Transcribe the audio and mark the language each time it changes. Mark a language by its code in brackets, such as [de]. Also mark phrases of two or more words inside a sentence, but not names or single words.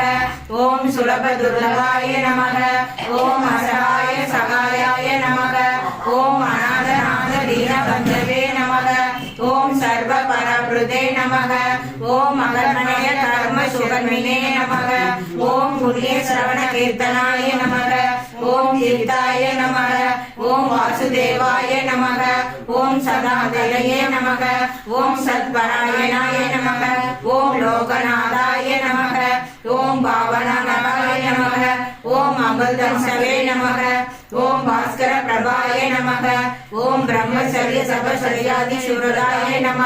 [sa] ओम सुलभदुर्लभाय नमः। ओम असहाय सहायाय नमः। ओम अनाथनाथ दीनबन्धवे नमः। ओम सर्वपरभृते नमः। ओम अगर्मण्य कर्म सुकर्मिणे नमः। ओम पुण्य श्रवण कीर्तनाय नमः। ओम् तीर्थाय नमः ओम् वासुदेवाय नमः ओम् सदातये नमः ओम् सत्परायणाय नमः ओम् लोकनाथाय नमः ओम् पावनाय नमः ओम् अमृतांशवे नमः ओम् भास्कर प्रभाय नमः ओम् ब्रह्मचर्य सपचर्यादि सूरताय नमः